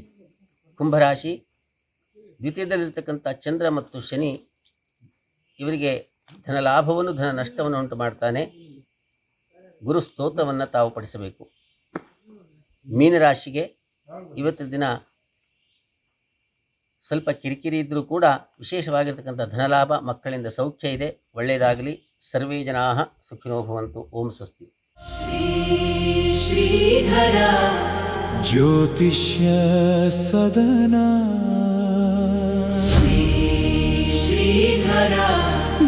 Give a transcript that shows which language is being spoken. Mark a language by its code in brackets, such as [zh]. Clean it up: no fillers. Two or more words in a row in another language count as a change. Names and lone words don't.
[kn] ಕುಂಭರಾಶಿ ದ್ವಿತೀಯದಲ್ಲಿರ್ತಕ್ಕಂಥ ಚಂದ್ರ ಮತ್ತು ಶನಿ ಇವರಿಗೆ ಧನ ಲಾಭವನ್ನು ಧನ ನಷ್ಟವನ್ನು ಉಂಟು ಮಾಡ್ತಾನೆ. ಗುರು ಸ್ತೋತ್ರವನ್ನು ತಾವು ಪಠಿಸಬೇಕು. ಮೀನರಾಶಿಗೆ ಇವತ್ತಿನ ದಿನ ಸ್ವಲ್ಪ ಕಿರಿಕಿರಿ ಇದ್ದರೂ ಕೂಡ ವಿಶೇಷವಾಗಿರ್ತಕ್ಕಂಥ ಧನಲಾಭ, ಮಕ್ಕಳಿಂದ ಸೌಖ್ಯ ಇದೆ, ಒಳ್ಳೆಯದಾಗಲಿ. [sa] ಸರ್ವೇ ಜನಾಃ ಸುಖಿನೋ ಭವಂತು. ಓಂ ಸ್ವಸ್ತಿ. [kn] ಶ್ರೀಧರ ಜ್ಯೋತಿಷ್ಯ ಸದನ ಶ್ರೀಧರ